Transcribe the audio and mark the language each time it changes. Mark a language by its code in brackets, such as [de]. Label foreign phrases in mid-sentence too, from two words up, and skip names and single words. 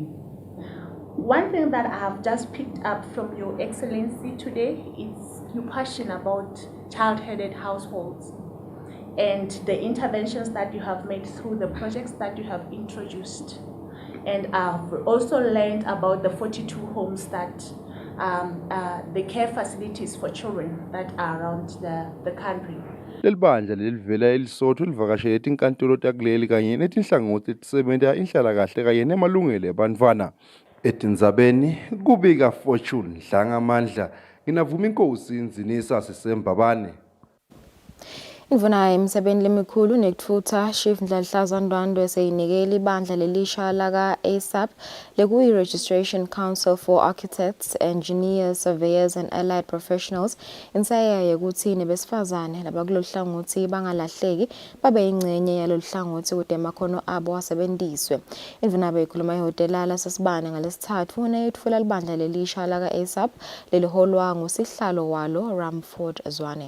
[en] One thing that I have just picked up from Your Excellency today is your passion about child-headed households and the interventions that you have made through the projects that you have introduced. And I've also learned about the 42 homes that the care facilities for children that are around the country. [ss] Lelibandla lelivela eLesotho livakashele etinkantolo takuleli kanye netinhlangothi letisebenta inhlalakahle kanye nemalungelo ebantfwana. Etindzabeni kubika Fortune Dlangamandla nginavuma inkosi Nzinisa Sisembabane. Imvuna emsebeni lemikhulu nekutfutsa Chief Ndlalihlaza Ndwandwe eseyinikela ibandla lelisha laka ASAP lekuyi Registration Council for Architects, Engineers, Surveyors and Allied Professionals insaya yekuthi nebesifazane labakulolu hlangothi bangalahleki babe yingcenye yalolu hlangothi kude amakhono abo asebenziswe. Imvuna beyikhuluma ehotelala sasibane ngalesithathu unayitfula libandla lelisha laka ASAP leliholwa ngusihlalo walo Ramford Zwane.